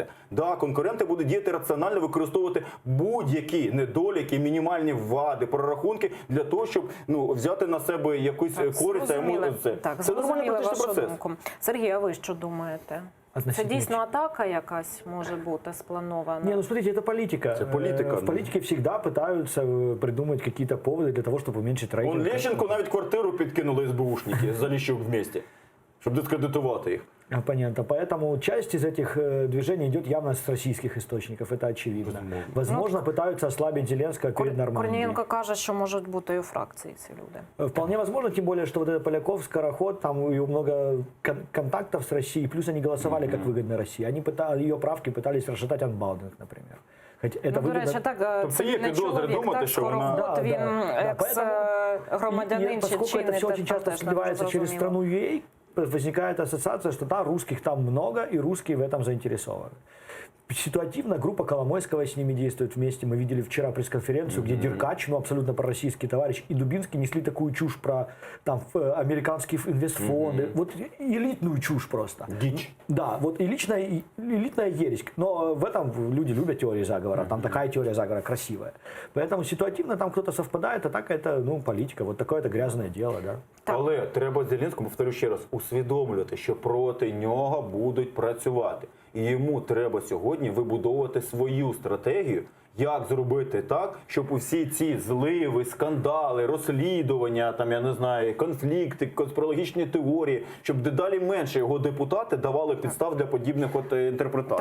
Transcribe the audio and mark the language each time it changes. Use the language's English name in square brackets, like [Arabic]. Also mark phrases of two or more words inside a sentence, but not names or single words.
[Ukrainian] Конкуренти будуть діяти раціонально, використовувати будь-які недоліки, мінімальні вади, прорахунки для того, щоб взяти на себе якусь користь. Це нормальний політичний процес. Сергій, а ви що думаєте? Це дійсно атака якась може бути спланована? [Russian] Смотрите, это политика. Это политика. В политике всегда пытаются придумать какие-то поводы для того, чтобы уменьшить рейтинг. [Ukrainian] Лещенку навіть квартиру підкинули СБУшники за Ліщук вместе, щоб дискредитувати їх. [Russian] Оппонента. Поэтому часть из этих движений идет явно с российских источников, это очевидно. Возможно, пытаются ослабить Зеленского перед Нормандией. Корнієнко каже, що можуть бути і у фракції ці люди. Вполне возможно, тем более, что вот этот Поляков, Скороход, там у него много контактов с Россией, плюс они голосовали как выгодно России. Они ее правки пытались расшатать анбалдинг, например. [Ukrainian] До речі, так, цивільний чоловік, так, Скороход, він екс-громадянин чи [Russian] поскольку это все очень часто сливается через страну UA, возникает ассоциация, что русских там много, и русские в этом заинтересованы. Ситуативно группа Коломойского с ними действует вместе. Мы видели вчера пресс-конференцию, где Деркач, абсолютно пророссийский товарищ, и Дубинский несли такую чушь про американские инвестфонды. Вот элитную чушь просто. Дичь. Да, вот элитная ересь. Но в этом люди любят теории заговора. Там такая теория заговора красивая. Поэтому ситуативно там кто-то совпадает, а так это политика. Вот такое это грязное дело. Да? [Ukrainian] Але треба Зеленському, повторю ще раз, усвідомлювати, що проти нього будуть працювати. І йому треба сьогодні вибудовувати свою стратегію, як зробити так, щоб усі ці зливи, скандали, розслідування, я не знаю, конфлікти, конспірологічні теорії, щоб дедалі менше його депутати давали підстав для подібних інтерпретацій.